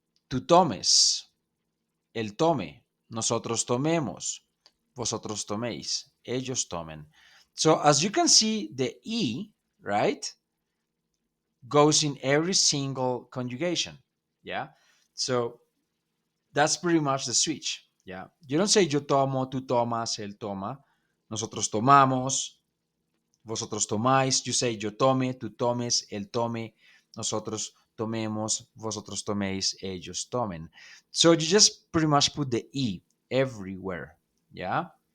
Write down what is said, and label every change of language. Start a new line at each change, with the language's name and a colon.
Spanish: Tú tomes, él tome, nosotros tomemos, vosotros toméis, ellos tomen.
English: So as you can see, the e, right, goes in every single conjugation. Yeah. So that's pretty much the switch. Yeah. You don't say
Spanish: yo tomo, tú tomas, él toma, nosotros tomamos, vosotros tomáis,
English: you say
Spanish: yo tome, tú tomes, él tome, nosotros tomemos, vosotros toméis, ellos tomen.
English: So you just pretty much put the E everywhere. Yeah.